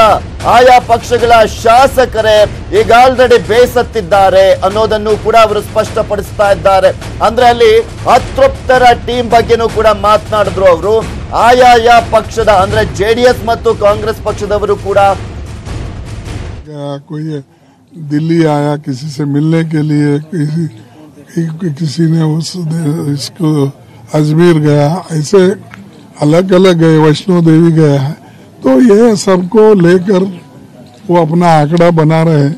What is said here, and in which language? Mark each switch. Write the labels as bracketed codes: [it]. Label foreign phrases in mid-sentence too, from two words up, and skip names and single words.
[kn] ಆಯಾ ಪಕ್ಷಗಳ ಶಾಸಕರೇ ಈಗ ಆಲ್ರೆಡಿ ಬೇಸತ್ತಿದ್ದಾರೆ ಅನ್ನೋದನ್ನು ಕೂಡ ಅವರು ಸ್ಪಷ್ಟಪಡಿಸ್ತಾ ಇದ್ದಾರೆ. ಅಂದ್ರೆ ಅಲ್ಲಿ ಅತೃಪ್ತರ ಟೀಮ್ ಬಗ್ಗೆನೂ ಕೂಡ ಮಾತನಾಡಿದ್ರು ಅವರು. ಆಯಾ ಪಕ್ಷದ ಅಂದ್ರೆ ಜೆಡಿಎಸ್ ಮತ್ತು ಕಾಂಗ್ರೆಸ್ ಪಕ್ಷದವರು ಕೂಡ [hi] दिल्ली आया किसी से मिलने के लिए, किसी ने इसको अजमेर गया, ऐसे अलग अलग गए, वैष्णो देवी गया है. तो ये सबको लेकर वो अपना आंकड़ा बना रहे हैं.